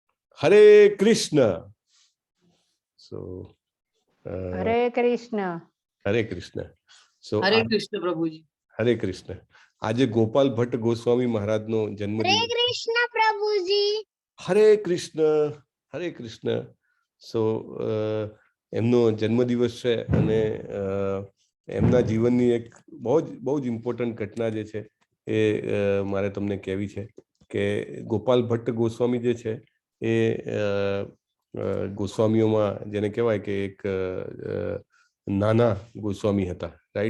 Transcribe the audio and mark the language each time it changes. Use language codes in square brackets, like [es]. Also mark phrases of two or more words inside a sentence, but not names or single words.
[en] Hare Krishna. So, [gu] હરે કૃષ્ણ. [en] Hare Krishna. So, [gu] હરે કૃષ્ણ પ્રભુજી. હરે કૃષ્ણ. આજે ગોપાલ ભટ્ટ ગોસ્વામી મહારાજનો જન્મદિવસ. હરે કૃષ્ણ પ્રભુજી. હરે કૃષ્ણ. હરે કૃષ્ણ. સો એમનો જન્મદિવસ છે અને એમના જીવનની એક બહુ જ ઇમ્પોર્ટન્ટ ઘટના જે છે એ મારે તમને કહેવી છે કે ગોપાલ ભટ્ટ ગોસ્વામી જે છે એ ગોસ્વામીઓમાં જેને કહેવાય કે એક નાના ગોસ્વામી હતા, રાઈટ.